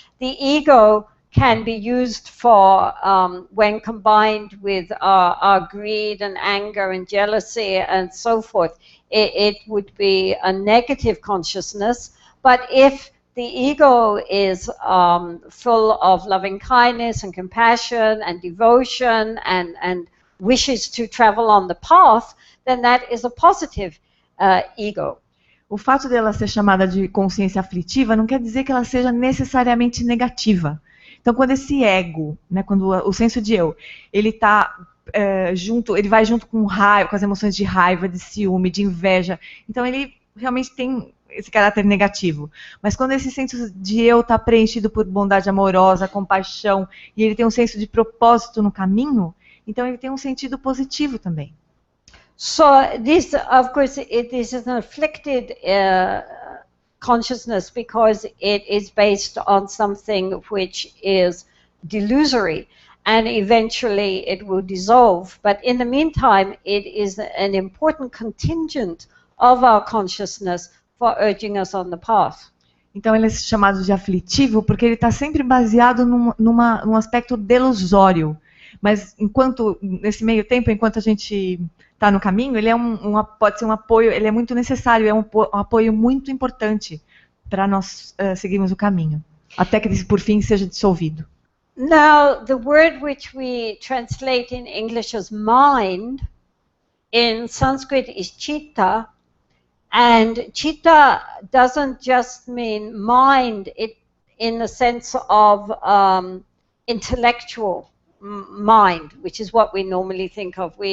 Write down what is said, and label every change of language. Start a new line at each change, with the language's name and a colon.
English: The ego can be used for, when combined with our greed and anger and jealousy and so forth, it would be a negative consciousness. But if the ego is full of loving kindness and compassion and devotion and wishes to travel on the path, then that is a positive ego.
Portuguese: O fato dela ser chamada de consciência aflitiva não quer dizer que ela seja necessariamente negativa. Então, quando esse ego, né, quando o senso de eu, ele tá junto, ele vai junto com raiva, com as emoções de raiva, de ciúme, de inveja. Então, ele realmente tem esse caráter negativo. Mas quando esse senso de eu está preenchido por bondade amorosa, compaixão, e ele tem um senso de propósito no caminho, então ele tem um sentido positivo também.
English: So this, of course, this is an afflicted consciousness because it is based on something which is delusory, and eventually it will dissolve. But in the meantime, it is an important contingent of our consciousness for urging us on the path.
Portuguese: Então ele é chamado de aflitivo porque ele está sempre baseado num aspecto delusório. Mas enquanto, nesse meio tempo, enquanto a gente está no caminho, ele é pode ser um apoio, ele é muito necessário, é um apoio muito importante para nós seguirmos o caminho, até que por fim seja dissolvido.
English: Now, the word which we translate in English as mind, in Sanskrit is chitta, and chitta doesn't just mean mind in the sense of intellectual mind, which is what we normally think of.